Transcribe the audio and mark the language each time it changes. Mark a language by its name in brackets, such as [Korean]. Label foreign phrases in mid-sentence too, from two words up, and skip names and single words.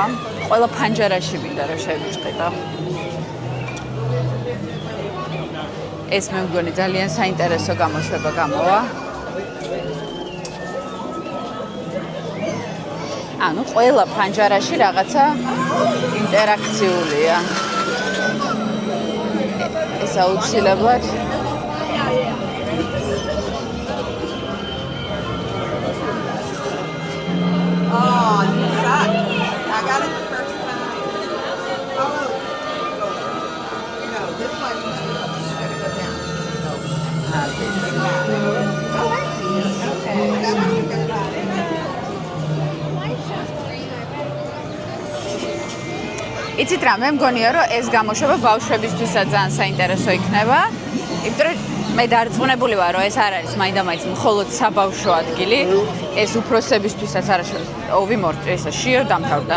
[Georgian] ყველა ფანჯარაში მინდა რომ შევიჭყიდო. ეს მე მგონი ძალიან საინტერესო გამოშვება გამოვა. ანუ ყველა ფანჯარაში რაღაცა ინტერაქციულია. ეს აუცილებლად [English] I got it the first time. Oh, no, this one should go down. Oh, I see. Okay. That's what you got about it. [Georgian] იცით რა, მე მგონია, რომ ეს გამოშვება ბავშვებისთვისაც ძალიან საინტერესო იქნება. იმიტომ რომ მე დარწმუნებული ვარ, რომ ეს არ არის მაინდა-მაინც მხოლოდ საბავშვო ადგილი. ეს უფროსებისთვისაც არაშორის. ოვი მორჭე, ესა შიო დამთავრდა.